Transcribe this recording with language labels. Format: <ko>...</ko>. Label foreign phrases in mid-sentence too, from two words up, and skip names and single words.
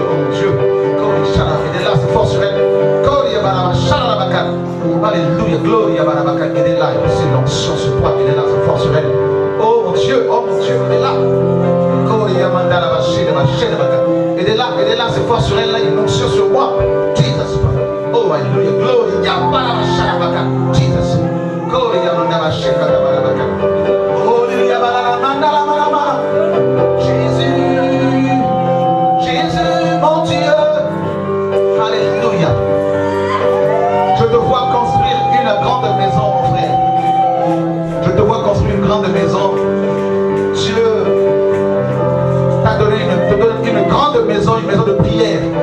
<fr>Aidez-la, c'est fort sur elle. Alléluia. Gloria. Aidez-la. C'est l'onction sur toi. Aidez-la, c'est fort sur elle. Oh mon Dieu. Aidez-la. Aidez-la, c'est fort sur elle, là, une onction sur moi. Jesus. Oh, alléluia, gloria. Jesus. Gloria. Jésus, mon Dieu. Alléluia. Je te vois construire une grande maison, mon frère. Je te vois construire une grande maison. Dieu te donne une grande maison, une maison de prière.</fr>